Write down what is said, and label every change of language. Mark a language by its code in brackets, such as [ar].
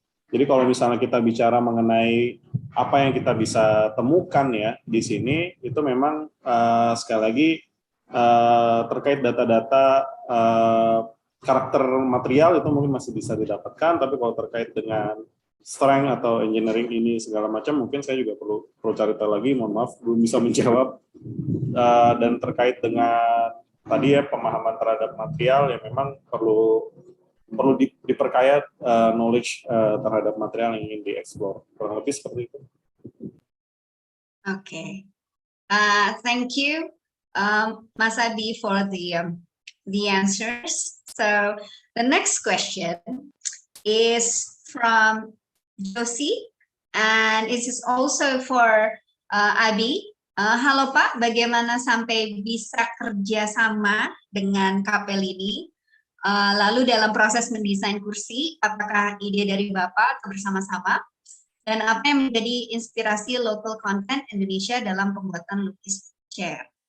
[id] Jadi kalau misalnya kita bicara mengenai apa yang kita bisa temukan ya di sini, itu memang sekali lagi terkait data-data karakter material itu mungkin masih bisa didapatkan, tapi kalau terkait dengan strength atau engineering ini segala macam, mungkin saya juga perlu cari tahu lagi, mohon maaf belum bisa menjawab. Dan terkait dengan tadi ya pemahaman terhadap material yang memang perlu diperkaya knowledge terhadap material yang ingin dieksplor, kurang lebih seperti itu. [en] Okay, thank you, Mas Adi, for the answers. So the next question is from Josie, and it is also for Abi. [id] Halo Pak, bagaimana sampai bisa kerjasama dengan Kapel ini? Lalu dalam proses mendesain kursi, apakah ide dari Bapak atau bersama-sama? Dan apa yang menjadi inspirasi local content Indonesia dalam pembuatan lukis chair?